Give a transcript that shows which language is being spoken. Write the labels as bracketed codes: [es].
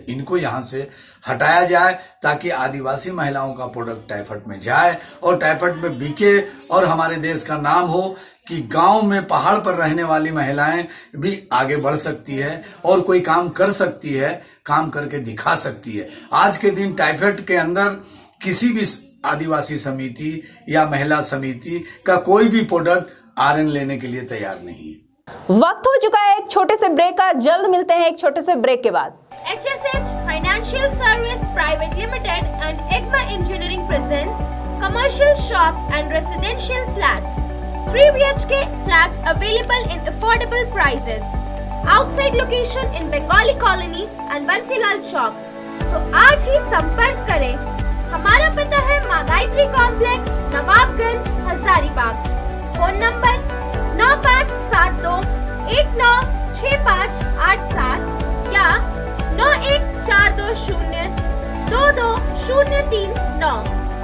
[hi] इनको यहाँ से हटाया जाए ताकि आदिवासी महिलाओं का प्रोडक्ट टाइफड में जाए और टाइफड में बिके और हमारे देश का नाम हो कि गांव में पहाड़ पर रहने वाली महिलाएं भी आगे बढ़ सकती है और कोई काम कर सकती है, काम करके दिखा सकती है। आज के दिन टाइफड के अंदर किसी भी आदिवासी समिति या महिला समिति का कोई भी प्रोडक्ट आरएन लेने के लिए तैयार नहीं है। वक्त हो चुका है एक छोटे से ब्रेक का। जल्द मिलते हैं एक छोटे से ब्रेक के बाद। [en] HSH Financial Service Private Limited and EGMA Engineering presents commercial shop and residential flats. 3 BHK flats available in affordable prices. Outside location in Bengali Colony and Bansilal Chowk. [hi] तो आज ही संपर्क करें। हमारा पता है मागायत्री complex, Nawabganj, Hazaribagh. Phone number 9572196587 या 9142022039।